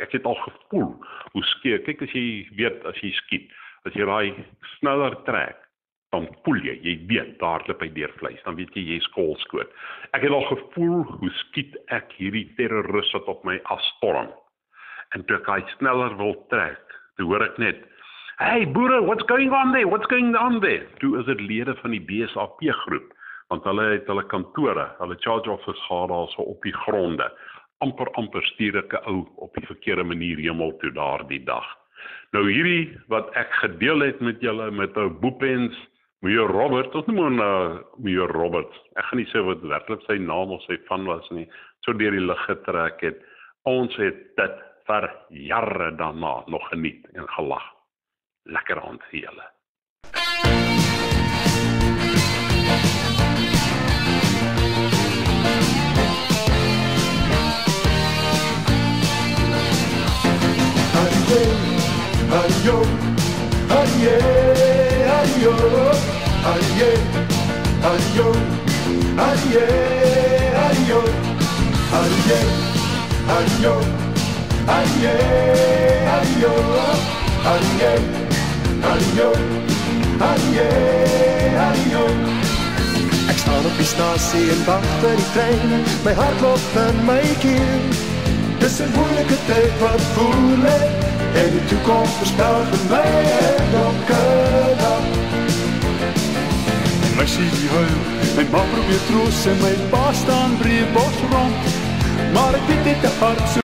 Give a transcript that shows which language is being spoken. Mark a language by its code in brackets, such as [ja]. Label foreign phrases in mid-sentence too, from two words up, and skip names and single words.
[af] Ek het al gevoel hoe skeer. Kyk, as jy skiet, as jy daai sneller trek, dan voel jy weet, daar loop hy deur vleis, dan weet jy skoolskoot. Ek het al gevoel hoe skiet ek hierdie terroris wat op my afstorm. En toe ek hy sneller wil trek, toe hoor ek net, "Hey boere, [en] what's going on there? What's going on there?" [af] Toe is dit lede van die BSAP groep, want hulle het hulle kantore, hulle [en] charge office [af] gehad daar so op die gronde. Amper stuur ek 'n ou op die verkeerde manier hemel toe daardie dag. Nou hierdie wat ek gedeel het met julle, met 'n Boepens, Major Robert, tot noem Major Robert, ek gaan nie sê wat werklik sy naam of sy van was nie, so deur die lug getrek het. Ons het dit vir jare daarna nog geniet en gelag. Lekker aand vir julle. Ayo, aye, ayo, aye, ayo, aye, ayo, aye, ayo, aye, ayo, aye, ayo, aye, ayo. Ek staan op die stasie en wag vir die trein, my hart klop in my keel. Dis 'n moeilike tyd wat voor lê, en die toekoms voorspel vir my 'n donker dag. My sien huil, my ma probeer troos en my pa staan breed bos rond, maar ek weet dit te hard so